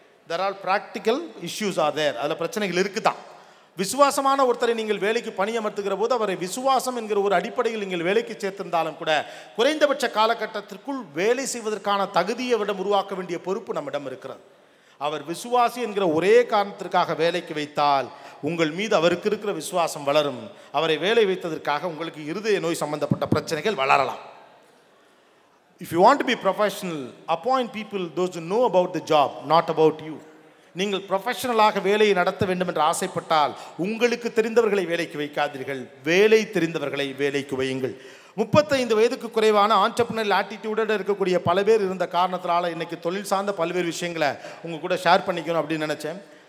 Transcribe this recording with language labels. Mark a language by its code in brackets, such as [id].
[en] There are practical issues are there. [ta] அதில் பிரச்சனைகள் இருக்குதான். விசுவாசமான ஒருத்தரை நீங்கள் வேலைக்கு பணியமர்த்துகிற போது அவரை விசுவாசம் என்கிற ஒரு அடிப்படையில் நீங்கள் வேலைக்கு சேர்த்திருந்தாலும் கூட குறைந்தபட்ச காலகட்டத்திற்குள் வேலை செய்வதற்கான தகுதியை விடம் உருவாக்க வேண்டிய பொறுப்பு நம்மிடம் இருக்கிறது. அவர் விசுவாசி என்கிற ஒரே காரணத்திற்காக வேலைக்கு வைத்தால் உங்கள் மீது அவருக்கு இருக்கிற விசுவாசம் வளரும். அவரை வேலை வைத்ததற்காக உங்களுக்கு இருதய நோய் சம்பந்தப்பட்ட பிரச்சனைகள் வளரலாம். [en] If you want to be professional, appoint people those who know about the job, not about you. [ta] நீங்கள் ப்ரொஃபஷனலாக வேலையை நடத்த வேண்டும் என்று ஆசைப்பட்டால் உங்களுக்கு தெரிந்தவர்களை வேலைக்கு வைக்காதீர்கள், வேலை தெரிந்தவர்களை வேலைக்கு வையுங்கள். 35 வயதுக்கு குறைவான ஆண்டர்பிரினியல் ஆட்டிடியூடோடு இருக்கக்கூடிய பல பேர் இருந்த காரணத்தினால இன்றைக்கி தொழில் சார்ந்த பல்வேறு விஷயங்களை உங்கள் கூட ஷேர் பண்ணிக்கணும் அப்படின்னு நினச்சேன்.